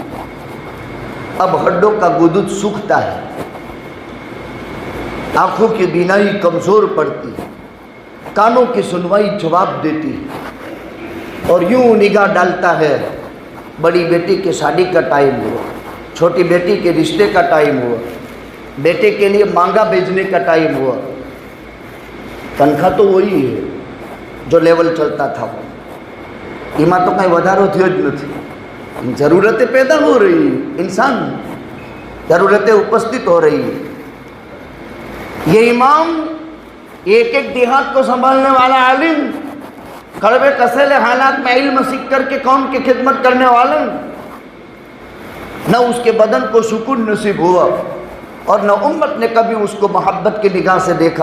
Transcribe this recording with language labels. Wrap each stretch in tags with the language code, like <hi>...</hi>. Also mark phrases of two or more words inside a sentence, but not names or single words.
<ur>اب ہڈوں کا گدود سوکھتا ہے، آنکھوں کی بینائی کمزور پڑتی ہے، کانوں کی سنوائی جواب دیتی ہے، اور یوں نگاہ ڈالتا ہے، بڑی بیٹی کی شادی کا ٹائم ہوا، چھوٹی بیٹی کے رشتے کا ٹائم ہوا، بیٹے کے لیے مانگا بھیجنے کا ٹائم ہوا۔ تنخواہ تو وہی ہے جو لیول چلتا تھا، ایما تو کہیں</ur> <gu>વધારો થયો જ નથી۔</gu> <ur>ضرورتیں پیدا ہو رہی ہیں، انسان ضرورتیں اپستھت ہو رہی ہیں۔ یہ امام، ایک ایک دیہات کو سنبھالنے والا عالم، کڑوے کسیلے حالات میں علم سیکھ کر کے قوم کی خدمت کرنے والا، نہ اس کے بدن کو سکون نصیب ہوا اور نہ امت نے کبھی اس کو محبت کی نگاہ سے دیکھا۔</ur>